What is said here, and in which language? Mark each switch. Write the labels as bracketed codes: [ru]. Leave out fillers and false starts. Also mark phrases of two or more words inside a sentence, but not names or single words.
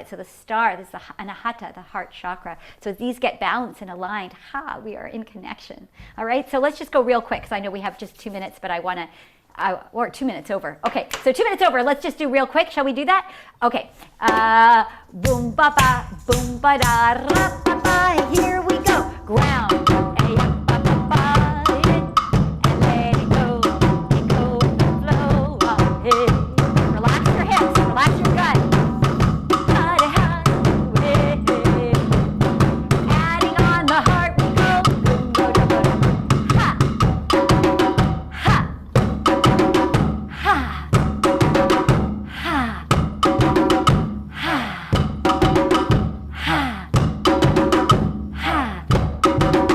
[en] So the star, this is the anahata, the heart chakra. So as these get balanced and aligned, we are in connection. All right, so let's just go real quick, because I know we have just 2 minutes, but I want to or 2 minutes over. Okay, so 2 minutes over. Let's just do real quick. Shall we do that? Okay. Boom ba ba, boom ba da ra ba ba. Here we go. Ground. Ay, ba ba ba, and let it go with the flow. Hey. Relax your hips. Relax your gut. Adding on the heart we go. Boom ba da ba da. Ha. Ha. Ha. Ha. Ha. Ha. Ha.